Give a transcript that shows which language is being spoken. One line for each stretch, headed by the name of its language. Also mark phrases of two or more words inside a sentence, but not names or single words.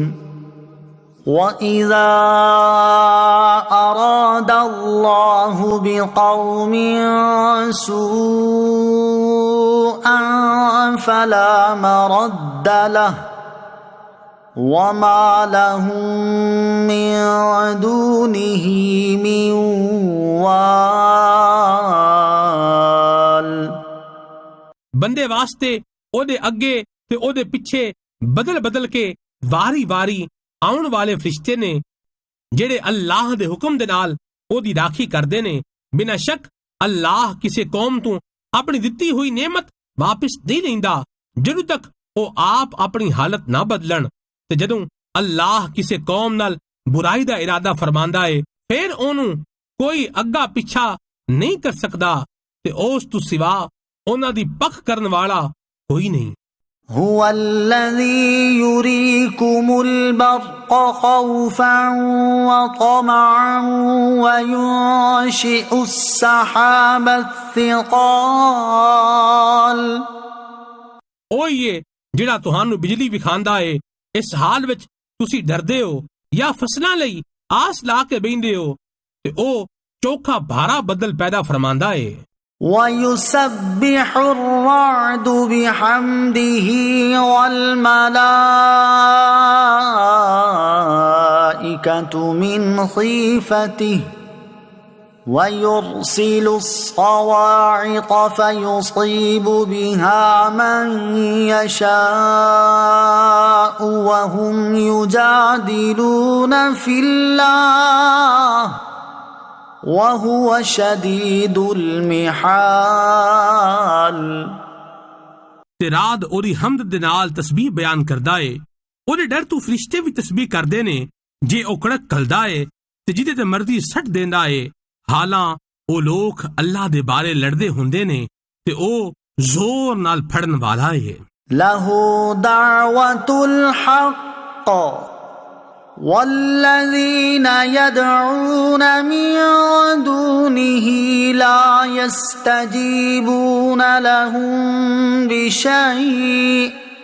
Arabic: وَإِذَا أَرَادَ اللَّهُ بِقَوْمٍ سُوءًا فَلَا مَرَدَّ لَهُ وَمَا لَهُم مِّن دُونِهِ مِن وَالٍ
Punjabi: ਬੰਦੇ ਵਾਸਤੇ ਉਹਦੇ ਅੱਗੇ ਤੇ ਉਹਦੇ ਪਿੱਛੇ ਬਦਲ ਕੇ ਵਾਰੀ ਆਉਣ ਵਾਲੇ ਫਰਿਸ਼ਤੇ ਨੇ ਜਿਹੜੇ ਅੱਲਾਹ ਦੇ ਹੁਕਮ ਦੇ ਨਾਲ ਉਹਦੀ ਰਾਖੀ ਕਰਦੇ ਨੇ। ਬਿਨਾਂ ਸ਼ੱਕ ਅੱਲਾਹ ਕਿਸੇ ਕੌਮ ਤੋਂ ਆਪਣੀ ਦਿੱਤੀ ਹੋਈ ਨੇਮਤ ਵਾਪਿਸ ਨਹੀਂ ਲੈਂਦਾ ਜਦੋਂ ਤੱਕ ਉਹ ਆਪ ਆਪਣੀ ਹਾਲਤ ਨਾ ਬਦਲਣ। ਤੇ ਜਦੋਂ ਅੱਲਾਹ ਕਿਸੇ ਕੌਮ ਨਾਲ ਬੁਰਾਈ ਦਾ ਇਰਾਦਾ ਫਰਮਾਂਦਾ ਏ ਫਿਰ ਉਹਨੂੰ ਕੋਈ ਅੱਗਾ ਪਿੱਛਾ ਨਹੀਂ ਕਰ ਸਕਦਾ ਤੇ ਉਸ ਤੋਂ ਸਿਵਾ ਉਹਨਾਂ ਦੀ ਪੱਖ ਕਰਨ ਵਾਲਾ ਕੋਈ ਨਹੀਂ।
Arabic: هو الذي يريكم البرق خوفا وطمعا وينشئ السحاب الثقال।
Punjabi: ਉਹ ਹੀ ਏ ਜਿਹੜਾ ਤੁਹਾਨੂੰ ਬਿਜਲੀ ਵਿਖਾਉਂਦਾ ਏ ਇਸ ਹਾਲ ਵਿੱਚ ਤੁਸੀਂ ਡਰਦੇ ਹੋ ਜਾਂ ਫਸਲਾਂ ਲਈ ਆਸ ਲਾ ਕੇ ਬੈਠਦੇ ਹੋ, ਤੇ ਉਹ ਚੋਖਾ ਭਾਰਾ ਬੱਦਲ ਪੈਦਾ ਫਰਮਾਂਦਾ ਏ।
Arabic: ويسبح الرعد بحمده والملائكة من خيفته ويرسل الصواعق فيصيب بها من يشاء وهم يجادلون في الله وهو شديد المحال۔
Punjabi: ਤੇ ਰਾਤ ਉਹਦੀ ਹਮਦ ਦੇ ਨਾਲ ਤਸਬੀਹ ਬਿਆਨ ਕਰਦਾ ਏ, ਉਹਦੇ ਡਰ ਤੋਂ ਫਰਿਸ਼ਤੇ ਵੀ ਤਸਬੀਹ ਕਰਦੇ ਨੇ। ਜੇ ਉਹ ਕੜਕ ਕਲਦਾ ਏ ਤੇ ਜਿਹਦੇ ਤੇ ਮਰਜ਼ੀ ਸੱਟ ਦਿੰਦਾ ਏ, ਹਾਲਾਂ ਉਹ ਲੋਕ ਅੱਲਾਹ ਦੇ ਬਾਰੇ ਲੜਦੇ ਹੁੰਦੇ ਨੇ ਤੇ ਉਹ ਜ਼ੋਰ ਨਾਲ ਫੜਨ ਵਾਲਾ ਏ।
Arabic: له دعوة الحق والذين يدعون من دونه لا يستجيبون لهم بشيء